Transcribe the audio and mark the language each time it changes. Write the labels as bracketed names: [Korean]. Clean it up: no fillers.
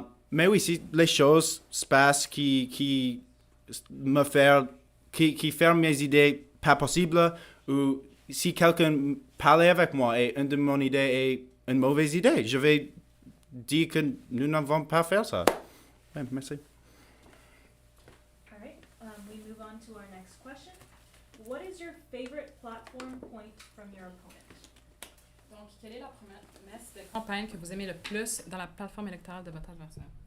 [French] Mais oui, si les choses se passent qui ferment mes idées pas possibles, ou si quelqu'un parlait avec moi et une de mon idée est une mauvaise idée, je vais dire que nous n'avons pas faire ça. Ouais, merci. [English] All right, we move on to our next question. What is your favorite platform point from your opponent? [French] Donc, quelle est la promesse de campagne que vous aimez le plus dans la plateforme électorale de votre adversaire?